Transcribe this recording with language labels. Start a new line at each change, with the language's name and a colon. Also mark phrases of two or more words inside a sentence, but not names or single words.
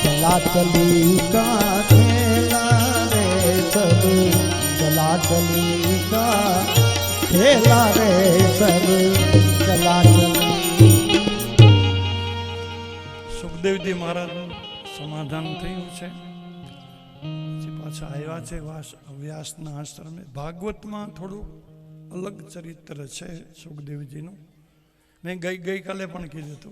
Hindi: चला चली का खेला रे सब चला चली का खेला रे सब चला चली।
Gujarati: સુખદેવજી મહારાજનું સમાધાન થયું છે, પછી પાછા આવ્યા છે વ્યાસના આશ્રમે. ભાગવતમાં થોડું અલગ ચરિત્ર છે સુખદેવજીનું. મેં ગઈકાલે પણ કીધું હતું.